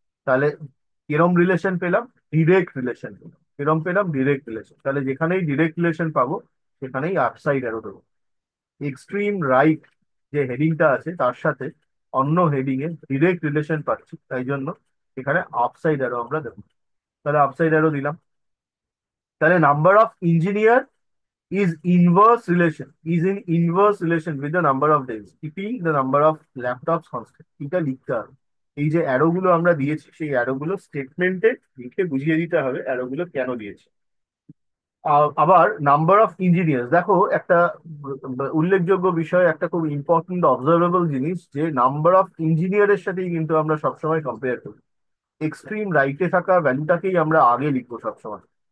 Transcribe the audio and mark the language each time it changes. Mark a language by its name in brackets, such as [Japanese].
[Bangla] তাহলে কিরম রিলেশন পেলাম? ডিরেক্ট রিলেশন পেলাম। কিরম পেলাম? Direct relation. তাহলে যেখানেই ডিরেক্ট রিলেশন পাবো সেখানেই আপসাইড অ্যারো দেবো। এক্সট্রিম রাইট যে হেডিংটা আছে তার সাথে অন্য হেডিং এ ডিরেক্ট রিলেশন পাচ্ছি, তাই জন্য এখানে আপসাইড অ্যারো আমরা দেবো। তাহলে আপসাইড অ্যারো দিলাম। [English] তাহলে number of engineer is inverse relation, is in inverse relation with the number of days, keeping the number of laptops constant। [Bangla] এটা লিখতে হবে। এই যে অ্যারো গুলো আমরা দিয়েছি সেই অ্যারো গুলো স্টেটমেন্টে লিখে বুঝিয়ে দিতে হবে অ্যারো গুলো কেন দিয়েছি। আবার নাম্বার অফ ইঞ্জিনিয়ার, দেখো একটা উল্লেখযোগ্য বিষয়, একটা খুব ইম্পর্টেন্ট অবজারভেবল জিনিস, যে নাম্বার অফ ইঞ্জিনিয়ারের সাথেই কিন্তু আমরা সবসময় কম্পেয়ার করি, এক্সট্রিম রাইটে থাকা ভ্যালুটাকেই আমরা আগে লিখবো সবসময়।